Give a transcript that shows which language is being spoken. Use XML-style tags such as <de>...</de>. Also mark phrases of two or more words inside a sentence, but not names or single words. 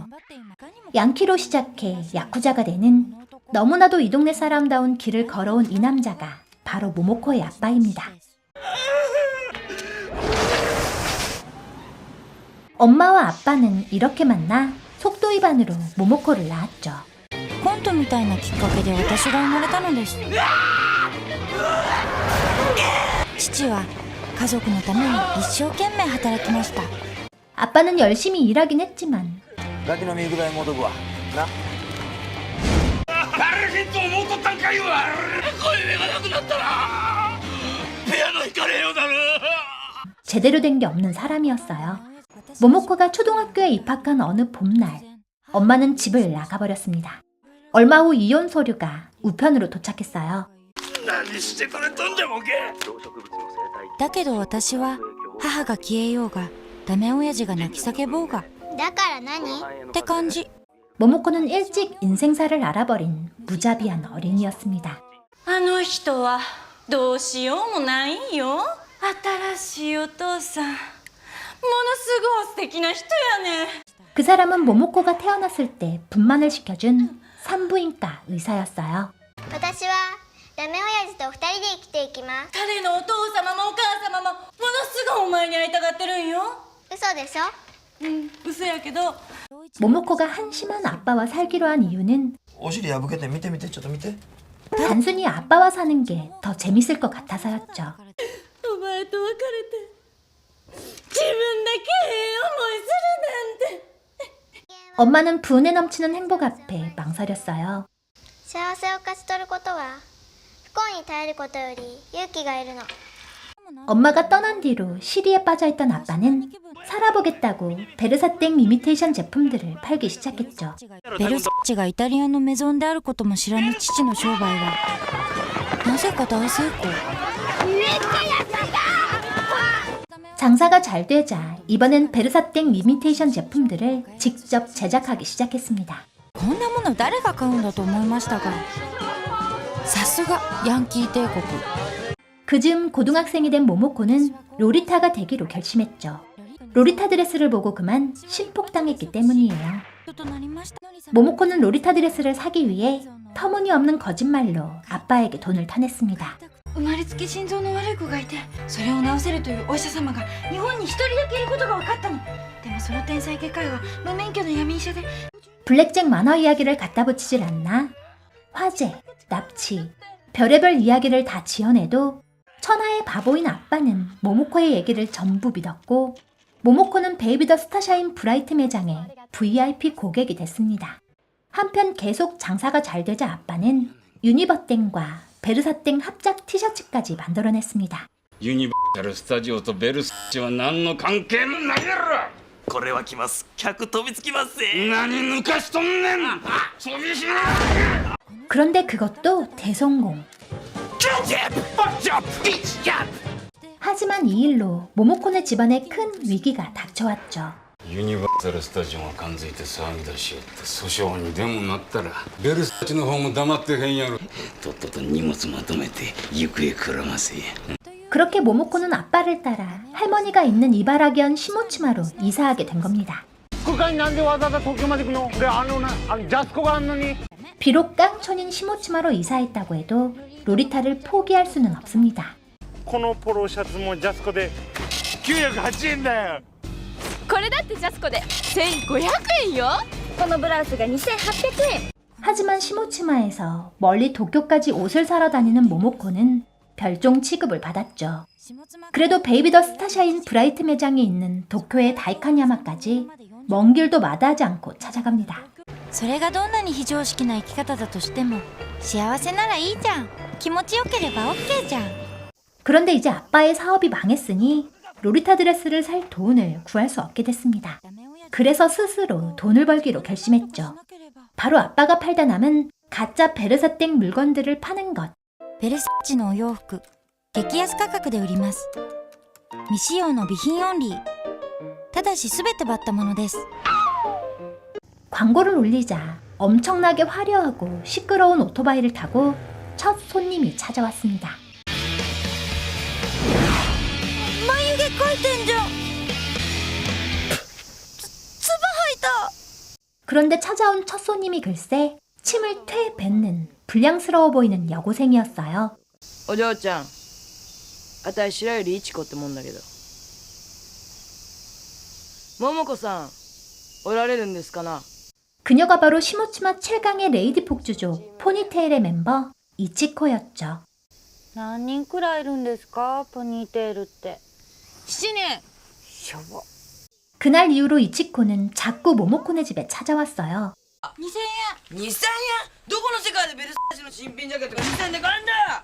<ko>양키로 시작해 야쿠자가 되는 너무나도 이 동네 사람다운 길을 걸어온 이 남자가 바로 모모코의 아빠입니다. 엄마와 아빠는 이렇게 만나 속도 위반으로 모모코를 낳았죠.</ko> <ja>コントみたいなきっかけで私が生まれたのです。父は家族のために一生懸命働きました。</ja> <ko>아빠는 열심히 일하긴 했지만</ko> <ja>ガキの身ぐらい戻るわな。バレへんと思うとったんかいわ。声がなくなったらピアノ弾かれようだな。</ja> <ko>제대로 된 게 없는 사람이었어요. 모모코가 초등학교에 입학한 어느 봄날, 엄마는 집을 나가버렸습니다. 얼마 후 이혼 서류가 우편으로 도착했어요.</ko> <ja>何してくれとんじゃボケ。だけど私は母が消えようがダメ親父が泣き叫ぼうがだから何って感じ。</ja> <ko>모모코는 일찍 인생사를 알아버린 무자비한 어린이였습니다.</ko> <ja>あの人はどうしようもないよ。新しいお父さん、ものすごい素敵な人やね。</ja> <ko>그 사람은 모모코가 태어났을 때 분만을 시켜준 산부인과 의사였어요.</ko> <ja>私はダメ親父と二人で生きていきます。彼のお父様もお母様もものすごいお前に会いたがってるんよ。嘘でしょ。嘘やけど。</ja> <ko>모모코가 한심한 아빠와 살기로 한 이유는</ko> <ja>お尻破けて見て見てちょっと見て。</ja> <ko>단순히 아빠와 사는 게 더 재밌을 것 같아서였죠.</ko> <ja>お前と別れて自分だけええ思いするなんて。</ja> <ko>엄마는 분에 넘치는 행복 앞에 망설였어요.</ko> <ja>幸せを勝ち取ることは不幸に耐えることより勇気がいるの。</ja> <ko>엄마가 떠난 뒤로 시리에 빠져있던 아빠는 살아보겠다고 베르사땡 이미테이션 제품들을 팔기 시작했죠.</ko> <ja>ベルサッチがイタリアのメゾンであることも知らぬ父の商売はなぜか大成功。</ja> <ko>장사가 잘 되자 이번엔 베르사땡 이미테이션 제품들을 직접 제작하기 시작했습니다.</ko> <ja>こんなもの誰が買うんだと思いましたが、さすがヤンキー帝国。</ja> <ko>그즈음 고등학생이 된 모모코는 로리타가 되기로 결심했죠. 로리타 드레스를 보고 그만 신폭당했기 때문이에요. 모모코는 로리타 드레스를 사기 위해 터무니없는 거짓말로 아빠에게 돈을 타냈습니다.</ko> <ja>生まれつき心臓の悪い子がいて、それを治せるというお医者様が日本に一人だけいることが分かったの。でもその天才外科医は無免許の闇医者で。</ja> <ko>블랙잭 만화 이야기를 갖다 붙이질 않나? 화재, 납치, 별의별 이야기를 다 지어내도 천하의 바보인 아빠는 모모코의 얘기를 전부 믿었고 모모코는 베이비 더 스타샤인 브라이트 매장의 VIP 고객이 됐습니다. 한편 계속 장사가 잘 되자 아빠는 유니버땡과 베르사땡 합작 티셔츠까지 만들어냈습니다.</ko> <ja>ユニバーサル・スタジオとベルサッチは何の関係もないやろ。これは来ます。客飛びつきますぜ。何抜かしとんねん。飛びしな。</ja> <ko>그런데 그것도 대성공. 하지만 이 일로 모모코네 집안에 큰 위기가 닥쳐왔죠.</ko> <ja>ユニバーサル・スタジオが感づいて騒ぎ出しよって訴訟にでもなったらベルサッチの方も黙ってへんやろ。とっとと荷物まとめて行方くらませ。</ja> <ko>그렇게 모모코는 아빠를 따라 할머니가 있는 이바라기현 시모치마로 이사하게 된 겁니다. 비록 깡촌인 시모치마로 이사했다고 해도 로리타를 포기할 수는 없습니다.</ko> <ja>このポロシャツもジャスコで908円だよ。これだってジャスコで1500円よ。このブラウスが2800円。</ja> <ko>하지만 시모치마에서 멀리 도쿄까지 옷을 사러 다니는 모모코는 별종 취급을 받았죠. 그래도 베이비 더 스타샤인 브라이트 매장이 있는 도쿄의 다이칸야마까지 먼 길도 마다하지 않고 찾아갑니다.</ko> <ja>それがどんなに非常識な生き方だとしても幸せならいいじゃん。気持ちよければ OK じゃん。</ja> <ko>그런데 이제 아빠의 사업이 망했으니 로리타 드레스를 살 돈을 구할 수 없게 됐습니다. 그래서 스스로 돈을 벌기로 결심했죠. 바로 아빠가 팔다 남은 가짜 베르사땡 물건들을 파는 것.</ko> <ja>ベルサッチのお洋服激安価格で売ります。未使用の備品オンリー。ただし全てバッタものです。</ja> <ko>광고를 올리자 엄청나게 화려하고 시끄러운 오토바이를 타고 첫 손님이 찾아왔습니다.</ko> <ja>眉毛描いてんじゃん。つば吐いた。</ja> <ko>그런데 찾아온 첫 손님이 글쎄 침을 퇴 뱉는 불량스러워 보이는 여고생이었어요.</ko> <ja>お嬢ちゃん、あたい白百合いちこってもんだけど、桃子さんおられるんですかな。</ja> <ko>그녀가 바로 시모치마 7강의 레이디 폭주족 포니테일의 멤버 이치코였죠.</ko> <ja>何人くらいいるんですか、ポニーテールって。 7年。</ja> <ko>그날 이후로 이치코는 자꾸 모모코네 집에 찾아왔어요.</ko> <ja>2000円。 2000円。どこの世界でベルサーチの新品ジャケットが2000円で買えんだよ。</ja>